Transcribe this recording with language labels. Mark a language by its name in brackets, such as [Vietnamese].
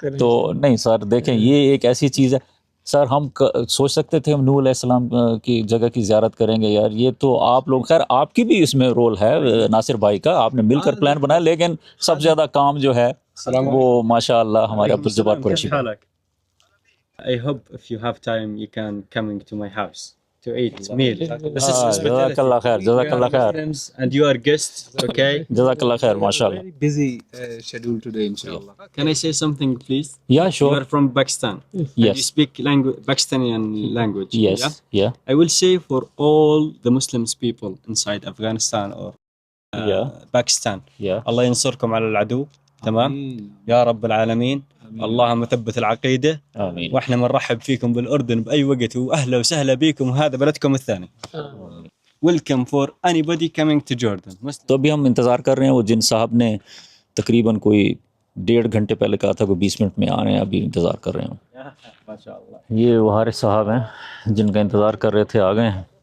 [Urdu] تو نہیں سر، دیکھیں یہ ایک ایسی چیز ہے سر، ہم سوچ سکتے تھے ہم نوح علیہ السلام کی جگہ کی زیارت کریں گے یار. یہ تو آپ لوگ، خیر آپ کی بھی اس میں رول ہے، ناصر بھائی کا، آپ نے مل کر پلان بنایا، لیکن سب سے زیادہ کام جو ہے وہ ماشاء اللہ ہمارے Abdul Jabbar Qureshi. [English] I hope if you have time you can coming to my house to eat meal. [Urdu] جزاک اللہ خیر، جزاک اللہ خیر، [English] And you are guests, okay? [Urdu] جزاک اللہ خیر، ماشاء اللہ. [English] Very busy schedule today, inshallah. Can I say something, please? Yeah, You sure. are from Pakistan. And you Yes. speak Pakistani language. Yes. Yeah. I will say for all the Muslims people inside Afghanistan or Pakistan. Yeah. [Arabic] الله ينصركم على العدو. تمام. يا رب العالمين. اللهم ثبت العقيدة. آمين. واحنا بنرحب فيكم بالأردن بأي وقت، وأهلا وسهلا بكم، وهذا بلدكم الثاني. [English] Welcome for anybody coming to Jordan. [Urdu] تو ابھی ہم انتظار کر رہے ہیں، وہ جن صاحب نے تقریباً کوئی 1.5 گھنٹے پہلے کہا تھا کوئی 20 منٹ میں آ رہے ہیں, ابھی انتظار کر رہے ہیں. ماشاءاللہ. یہ وہارث صاحب ہیں جن کا انتظار کر رہے تھے, آ گئے ہیں.